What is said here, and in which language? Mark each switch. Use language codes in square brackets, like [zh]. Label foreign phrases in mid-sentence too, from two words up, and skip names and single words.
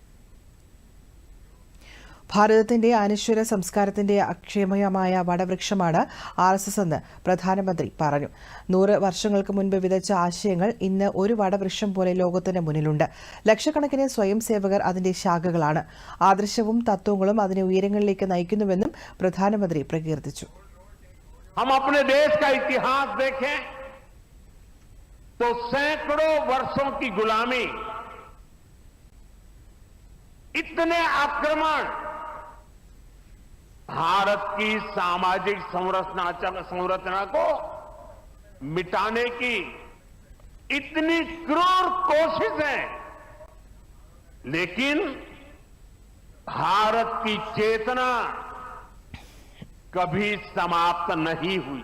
[ml] ഭാരതത്തിന്റെ അനശ്വര സംസ്കാരത്തിന്റെ അക്ഷയമയമായ വടവൃക്ഷമാണ് ആർഎസ്എസ് എന്ന് പ്രധാനമന്ത്രി പറഞ്ഞു. 100 വർഷങ്ങൾക്ക് മുൻപ് വിതച്ച ആശയങ്ങൾ ഇന്ന് ഒരു വടവൃക്ഷം പോലെ ലോകത്തിന് മുന്നിലുണ്ട്. ലക്ഷക്കണക്കിന് സ്വയം സേവകർ അതിന്റെ ശാഖകളാണ്. ആദർശവും തത്വങ്ങളും അതിനെ ഉയരങ്ങളിലേക്ക് നയിക്കുന്നുവെന്നും പ്രധാനമന്ത്രി പ്രകീർത്തിച്ചു. [hi] तो सैकड़ों वर्षों की गुलामी, इतने आक्रमण, भारत की सामाजिक संरचना को मिटाने की इतनी क्रूर कोशिशें, लेकिन भारत की चेतना कभी समाप्त नहीं हुई.